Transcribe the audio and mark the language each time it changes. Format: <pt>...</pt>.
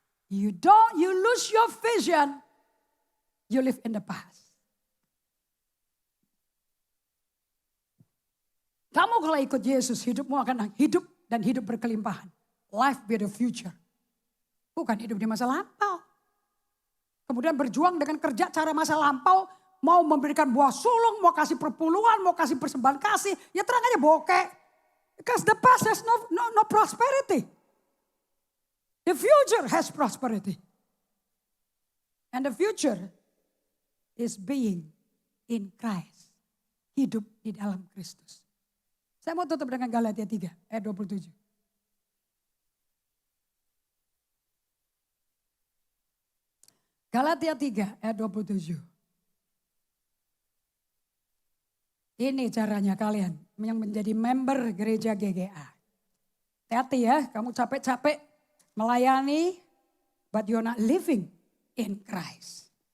<en>You lose your vision, you live in the past.</en> <id>Kamu kalau ikut Yesus, hidupmu akan hidup dan hidup berkelimpahan.</id> <en>Life with the future.</en> <id>Bukan hidup di masa lampau. Kemudian berjuang dengan kerja cara masa lampau. Mau memberikan buah sulung, mau kasih perpuluhan, mau kasih persembahan kasih. Ya terang aja bokeh.</id> <en>Because the past has no prosperity. The future has prosperity. And the future is being in Christ.</en> <id>Hidup di dalam Kristus. Saya mau tutup dengan Galatia 3 ayat 27. Galatia 3 ayat 27. Ini caranya kalian yang menjadi member gereja GGA. Hati-hati ya, kamu capek-capek melayani,</id> <en>but you're not living in Christ.</en>